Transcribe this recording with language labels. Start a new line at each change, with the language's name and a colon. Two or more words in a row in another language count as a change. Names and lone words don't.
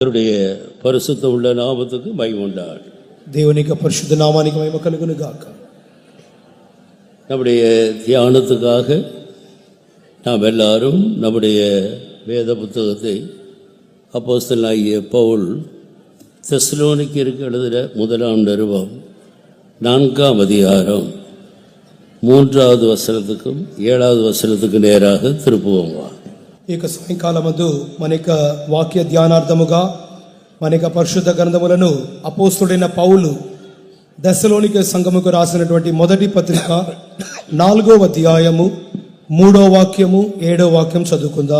Tamil: அவருடைய பரிசுத்த உள்ள நாமத்துக்கு மகிமை உண்டாகட்டும்.
Telugu: దేవుని యొక్క పరిశుద్ధ నామానికి మహిమ కలుగును గాక.
Tamil: நம்முடைய தியானத்துக்காக நாம் எல்லாரும் நம்முடைய வேத புத்தகத்தை அப்போஸ்தலனாகிய பவுல் தெசலோனிக்கேயருக்கு எழுதின முதலாம் நிருபம் 4ஆம் அதிகாரம் 3வது வசனத்துக்கும் 7வது வசனத்துக்கு நேராக திருப்புவோம்.
Telugu: ఈ యొక్క సాయంకాలమందు మన యొక్క వాక్య ధ్యానార్థముగా మన యొక్క పరిశుద్ధ గ్రంథములను అపోస్తలుడైన పౌలు దెస్సలోనికే సంఘముకు రాసినటువంటి మొదటి పత్రిక 4వ అధ్యాయము 3వ వాక్యము 7వ వాక్యం చదువుకుందాం.